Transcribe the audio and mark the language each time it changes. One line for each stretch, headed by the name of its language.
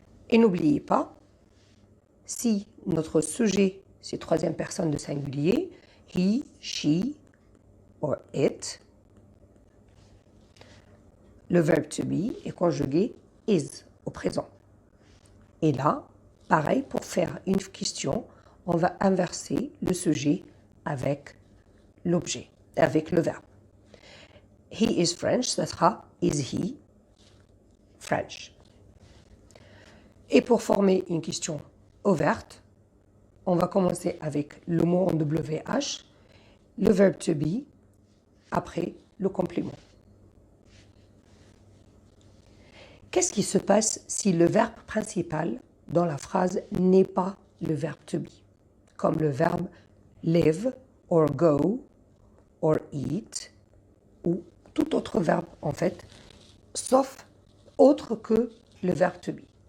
French: Et n'oubliez pas, si notre sujet, c'est troisième personne de singulier, he, she or it, le verbe to be est conjugué is au présent. Et là, pareil, pour faire une question, on va inverser le sujet avec l'objet, avec le verbe.
English: He is French,
French: ça sera
English: is he French.
French: Et pour former une question ouverte, on va commencer avec le mot en WH, le verbe to be, après le complément. Qu'est-ce qui se passe si le verbe principal dans la phrase n'est pas le verbe to be, comme le verbe live, or go, or eat, ou tout autre verbe en fait, sauf autre que le verbe to be?